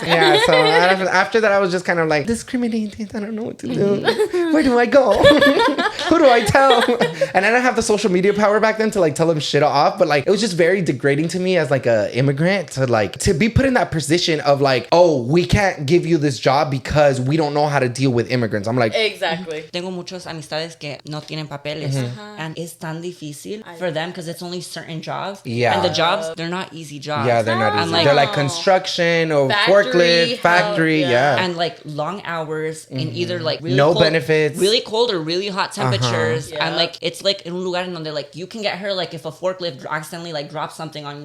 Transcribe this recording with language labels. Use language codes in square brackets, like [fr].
[en] Yeah, so after that, I was just kind of like, discriminated. I don't know what to do. Where do I go? Who do I tell? And I didn't have the social media power back then to like tell them shit off. But like, it was just very degrading to me as like a immigrant to be put in that position of like, oh, we can't give you this job because we don't know how to deal with immigrants. I'm like, exactly. [es] Tengo muchos amistades que no tienen papeles. [en] And it's [es] tan difícil [en] for them because it's only certain jobs. Yeah. And the jobs, they're not easy jobs. yeah, they're not easy. like- They're like construction or Factory, forklift, factory. Yeah. And like long hours in either like really No cold, benefits. really cold or really hot temperatures. Yeah. And like it's like in [es] un lugar in donde [en] like you can get hurt like if a forklift accidentally like drop something on you.